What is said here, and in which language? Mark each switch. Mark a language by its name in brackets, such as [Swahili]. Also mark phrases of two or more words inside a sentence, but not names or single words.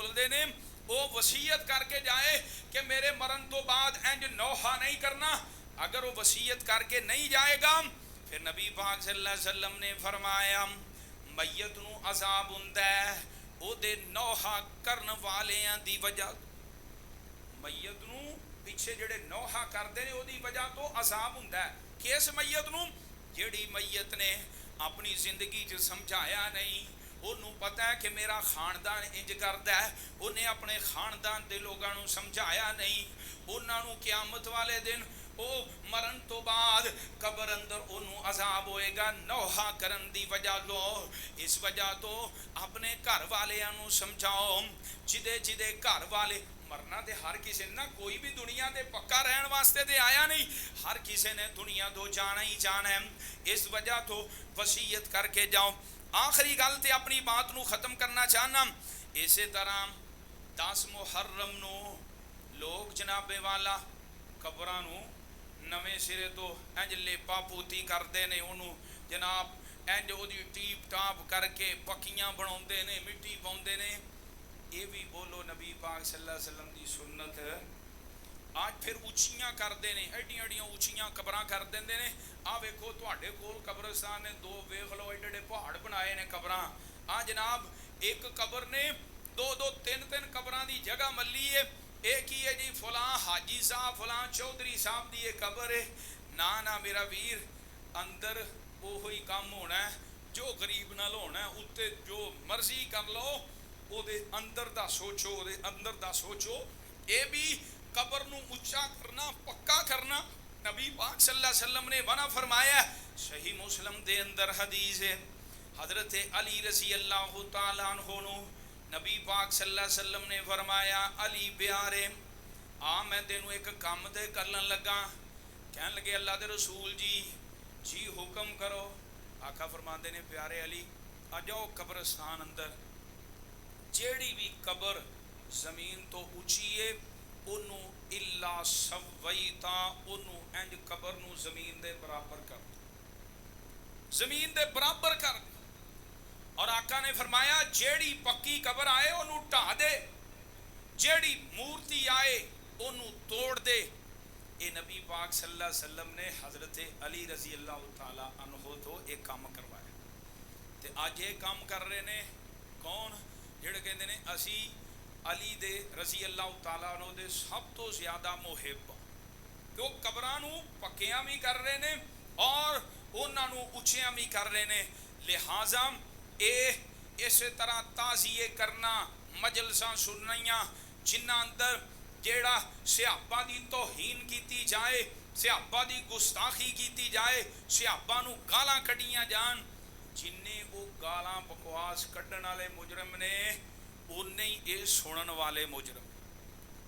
[Punjabi] دے نے، وہ وصیت کر کے جائے کہ میرے مرن تو بعد اینج نوحہ نہیں کرنا، اگر وہ وصیت کر کے نہیں جائے گا پھر نبی پاک [Arabic] صلی اللہ علیہ وسلم [Punjabi] نے فرمایا میت نو عذاب ہوندا ہے او دے نوحہ کرن والیاں دی وجہ، میت نو پیچھے جڑے نوحہ کردے نے او دی وجہ تو عذاب ہوندا ہے۔ کس میت نو؟ جیڑی میت نے اپنی زندگی چ سمجھایا نہیں، انہوں پتہ ہے کہ میرا خاندان انج کردا ہے، انہیں اپنے خاندان دے لوگاں نو سمجھایا نہیں، انہاں نو قیامت والے دن او مرن تو بعد قبر اندر انہوں عذاب ہوئے گا نوحہ کرن دی وجہ لو۔ اس وجہ تو اپنے گھر والے انہوں سمجھاؤ، جدے گھر والے مرنا دے ہر کسی نے، کوئی بھی دنیا دے پکا رہن واسطے دے آیا نہیں، ہر کسی نے دنیا دو جانا ہی جانا ہے، اس وجہ تو وصیت کر کے جاؤ۔ آخری گل تے اپنی بات نو ختم کرنا چاہنا، اسی طرح 10 محرم نو لوگ جناب والا قبراں نو نویں سرے تو انج لیپا پوتی کردے نے، انہوں جناب انج اوہدی ٹیپ ٹاپ کر کے پکیاں بناؤندے نے، مٹی پاؤندے نے. [Urdu] یہ بھی بولو نبی پاک [Arabic] صلى الله عليه وسلم [Urdu] کی سنت. [Punjabi] آج پھر اچیاں کرتے ہیں، ایڈیاں ایڈیاں اچیاں قبراں کر دینگے نے. آ ویکھو تہاڈے کول قبرستان نے، دو ویکھ لو ایڈے ایڈے پہاڑ بنائے نے قبراں. آ جناب ایک قبر نے دو دو تین تین قبراں کی جگہ ملی ہے. یہ کی ہے جی، فلاں حاجی صاحب فلاں چوہدری صاحب کی یہ قبر ہے. نہ نہ میرا ویر، اندر اوہی کام ہونا ہے جو غریب نال ہونا ہے. اتے جو مرضی کر لو، اودے اندر دا سوچو، اودے اندر دا سوچو. یہ بھی قبر نوں اچا کرنا، پکا کرنا. [Urdu] نبی پاک [Arabic] صلى الله عليه وسلم [Urdu] نے منع فرمایا. [Punjabi] صحیح مسلم دے اندر حدیث ہے، حضرت علی [Arabic] رضي الله تعالى عنه [Punjabi] نوں نبی پاک [Arabic] صلى الله عليه وسلم [Punjabi] نے فرمایا، علی پیارے آ میں تینوں ایک کام تے کرن لگا. کہن لگے اللہ دے رسول جی حکم کرو. آقا فرماتے نے، پیارے علی آ جاؤ قبرستان اندر، جیڑی بھی قبر زمین تو اچی ہے اونوں الا سویتا، اونوں انج قبر نوں زمین دے برابر کر، زمین دے برابر کر. اور آقا نے فرمایا جیڑی پکی قبر آئے اونوں ڈھا دے، جیڑی مورتی آئے اونوں توڑ دے. [Urdu] یہ نبی پاک [Arabic] صلى الله عليه وسلم [Urdu] نے حضرت علی [Arabic] رضي الله تعالى عنه [Urdu] تو ایک کام کروایا. [Punjabi] تے اج یہ کام کر رہے نے کون? جیڑے کہتے نے اسی علی دے [Arabic] رضي الله تعالى عنه [Punjabi] دے سب تو زیادہ محب. تو قبراں نوں پکیاں بھی کر رہے نے اور انہاں نوں اچیاں بھی کر رہے نے. لہٰذا یہ اس طرح تعزیے کرنا، مجلساں سننیاں جنہاں اندر جیڑا صحابہ دی توہین کی جائے، صحابہ دی گستاخی کی جائے، صحابہ نوں گالاں کڈھیاں جان، جنہے وہ گالاں بکواس کڈھن والے مجرم نے انہے ہی یہ سنن والے مجرم.